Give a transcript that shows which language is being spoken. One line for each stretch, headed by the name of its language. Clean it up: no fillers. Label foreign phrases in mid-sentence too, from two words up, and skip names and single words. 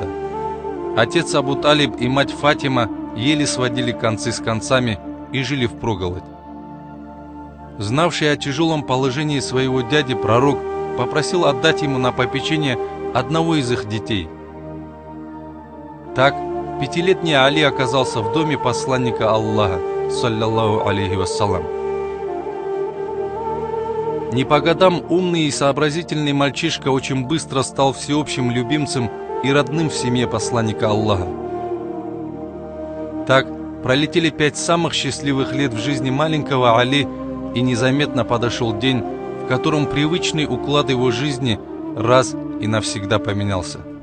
Russian: Отец Абу Талиб и мать Фатима еле сводили концы с концами и жили впроголодь. Знавший о тяжелом положении своего дяди, пророк попросил отдать ему на попечение одного из их детей. Так, 5-летний Али оказался в доме посланника Аллаха,
Arabic: صلى الله عليه وسلم.
Russian: Не по годам умный и сообразительный мальчишка очень быстро стал всеобщим любимцем и родным в семье посланника Аллаха. Так пролетели 5 самых счастливых лет в жизни маленького Али, и незаметно подошел день, в котором привычный уклад его жизни раз и навсегда поменялся.